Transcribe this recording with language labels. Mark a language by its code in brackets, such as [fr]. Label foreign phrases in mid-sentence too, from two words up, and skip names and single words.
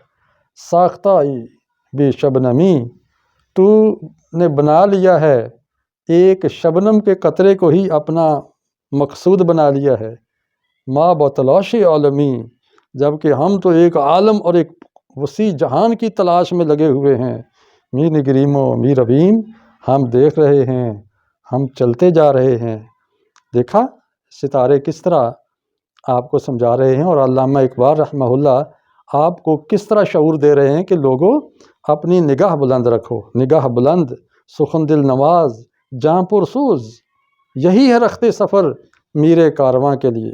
[fa] ساختہ بے شبنمی، [ur] تو نے بنا لیا ہے ایک شبنم کے قطرے کو ہی اپنا مقصود بنا لیا ہے۔ [fa] ما بتلاش عالمی، [ur] جبکہ ہم تو ایک عالم اور ایک وسیع جہان کی تلاش میں لگے ہوئے ہیں۔ [fa] می نگریم و می رویم، [ur] ہم دیکھ رہے ہیں، ہم چلتے جا رہے ہیں۔ دیکھا ستارے کس طرح آپ کو سمجھا رہے ہیں، اور علامہ اقبال رحمہ اللہ آپ کو کس طرح شعور دے رہے ہیں کہ لوگوں اپنی نگاہ بلند رکھو۔ نگاہ بلند، سخن دل نواز، جاں پرسوز، یہی ہے رخت سفر میرے کارواں کے لیے۔